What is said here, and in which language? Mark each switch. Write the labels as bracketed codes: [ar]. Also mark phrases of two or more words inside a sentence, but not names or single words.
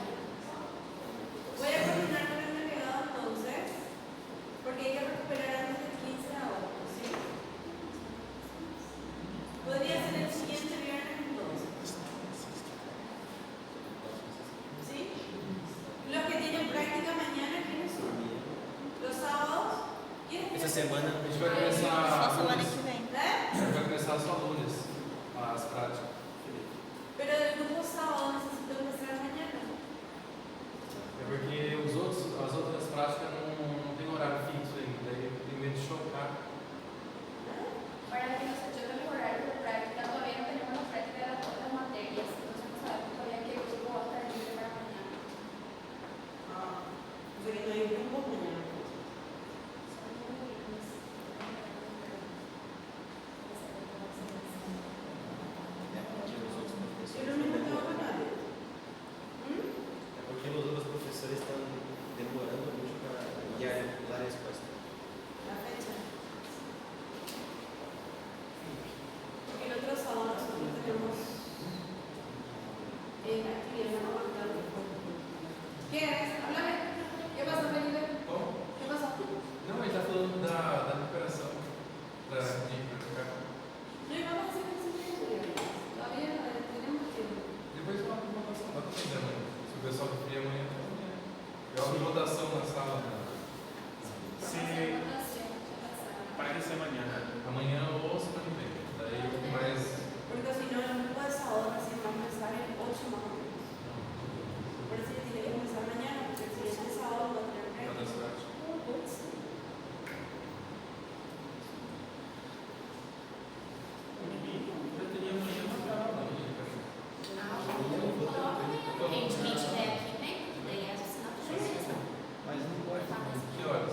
[es] Voy a coordinar con el delegado entonces, porque hay que recuperar antes del 15 de agosto, ¿sí? Podría ser el siguiente viernes entonces. ¿Sí? Los que tienen práctica mañana, ¿quiénes son? Los sábados. ¿Quiénes? [pt] Essa semana A gente vai começar Só semana lunes. que vem. ¿Eh? A gente vai começar só lunes as práticas. [es] Pero del grupo sábado necesito empezar mañana. [pt] É porque as outras práticas não tem horário fixo ainda, daí eu tenho medo de chocar. [es] Para que nos ayude a mejorar la práctica, todavía no tenemos la práctica de todas las materias, entonces no sabemos todavía qué grupo va a estar libre para mañana. Ah, o sea que no hay grupo mañana. Yo no me tengo con nadie. [pt] É porque os outros professores estão demorando muito para enviar a resposta. [es] La fecha. Porque el otro sábado nosotros tenemos actividad no aguantable. ¿Qué es? Háblame. ¿Qué pasa, Felipe? [pt] Como? [es] ¿Qué pasa? [pt] Não, a gente tá falando da recuperação. De ficar. [es] No íbamos a hacer ese tiempo. Todavía tenemos tiempo. [pt] Depois eu abro votação, dá pra fazer amanhã. Se o pessoal preferir amanhã, então amanhã. Eu abro votação na sala. Se parece amanhã. Amanhã ou semana que vem. Daí eu fico mais. [es] Porque si no, el grupo de sábado recién va a empezar el 8 más o menos. Por eso tiene que empezar mañana, porque el siguiente sábado va a tener Para práctica. [pt] das práticas. Eu teria amanhã marcado. A gente tiver aqui, vem, porque daí as assinaturas. Mas não pode. Que horas?